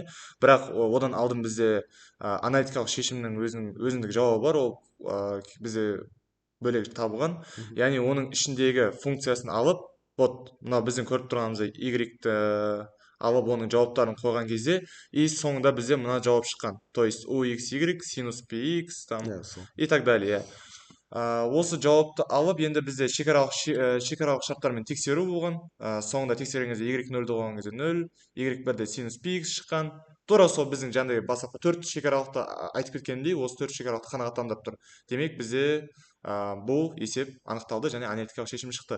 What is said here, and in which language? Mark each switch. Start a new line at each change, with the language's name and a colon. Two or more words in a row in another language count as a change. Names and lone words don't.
Kazakh: Бірақ одан алдын бізде аналитикалық шешімнің өзіндік жауабы бар, ол бізде бөлек табылған. Яғни оның ішіндегі функциясын алып, вот мына біздің көріп тұрғанымыздай y-ті алып оның жауаптарын қойған кезде, и соңында бізде мына жауап шыққан.
Russian: То есть u x y синус px там и так далее.
Kazakh: Осы жауапты алып, енді бізде шекаралық шарттармен тексеру болған. Соңында тексерген кезде y0 болған кезде 0, y1-де синус px шыққан. Тура сол біздің жаңағыдай бастапқы 4 шекаралықты айтып кеткендей, осы 4 шекаралықты қанағаттандырып тұр. Демек бізде бұл есеп анықталды және аналитикалық шешім шықты.